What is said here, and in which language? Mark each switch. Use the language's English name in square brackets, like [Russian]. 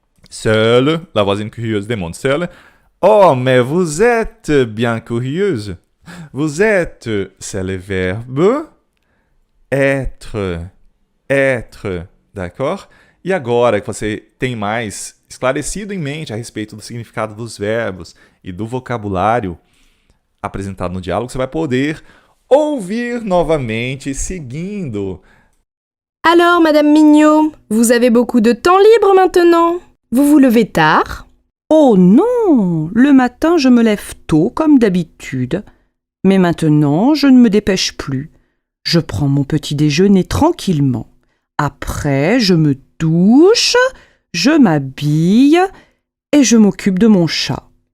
[French] Seul, la voisine curieuse demande seul. Oh, mais vous êtes bien curieuse. Vous êtes, c'est le verbe être. Être, d'accord? [Portuguese] E agora que você tem mais esclarecido em mente a respeito do significado dos verbos e do vocabulário apresentado no diálogo, você vai poder ouvir novamente seguindo. [French] Alors, Madame Mignot, vous avez beaucoup de temps libre maintenant? Vous vous levez tard? Oh non, le matin je me lève tôt comme d'habitude, mais maintenant je ne me dépêche plus. Je prends mon petit déjeuner tranquillement. Après, je me douche, je m'habille et je m'occupe de mon chat.